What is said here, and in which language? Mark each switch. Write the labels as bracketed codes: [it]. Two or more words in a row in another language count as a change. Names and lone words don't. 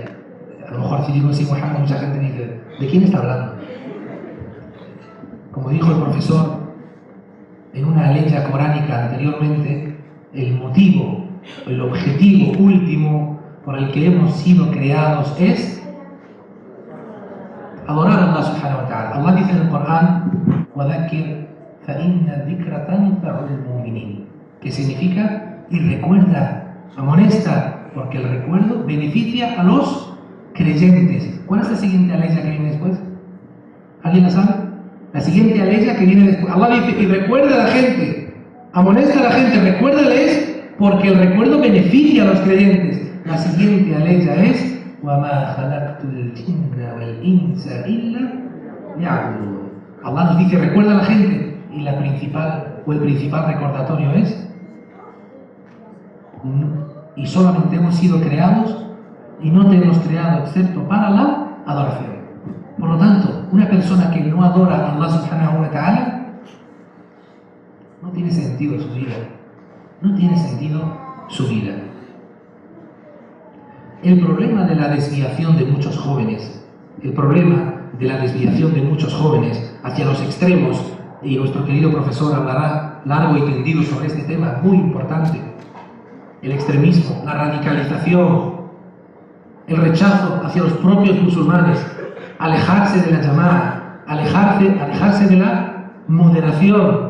[es] A lo mejor si digo Si Muhammad, mucha gente dice, ¿de quién está hablando? Como dijo el profesor en una ley coránica anteriormente, el motivo, el objetivo último por el que hemos sido creados es adorar a Allah [ar] سبحانه وتعالى. [es] Allah dice en el Corán, [ar] وَذَكِّرْ فَإِنَّ الذِّكْرَ تَنْفَعُ الْمُؤْمِنِينَ, [es] que significa, y recuerda, amonesta, porque el recuerdo beneficia a los creyentes. ¿Cuál es la siguiente aleya que viene después? ¿Alguien la sabe? La siguiente aleya que viene después. Allah dice, y recuerda a la gente, amonesta a la gente, recuérdales, porque el recuerdo beneficia a los creyentes. La siguiente aleya es, [ar] وَمَا خَلَقْتُ الْجِنَّ وَالْإِنسَ إِلَّا لِيَعْبُدُونِ. [es] Allah nos dice, recuerda a la gente, y el principal recordatorio es, y solamente hemos sido creados, y no te hemos creado excepto para la adoración. Por lo tanto, una persona que no adora a Allah [ar] سبحانه وتعالى, [es] no tiene sentido su vida. No tiene sentido su vida. El problema de la desviación de muchos jóvenes, hacia los extremos, y nuestro querido profesor hablará largo y tendido sobre este tema muy importante, el extremismo, la radicalización, el rechazo hacia los propios musulmanes, alejarse de la llamada, alejarse de la moderación.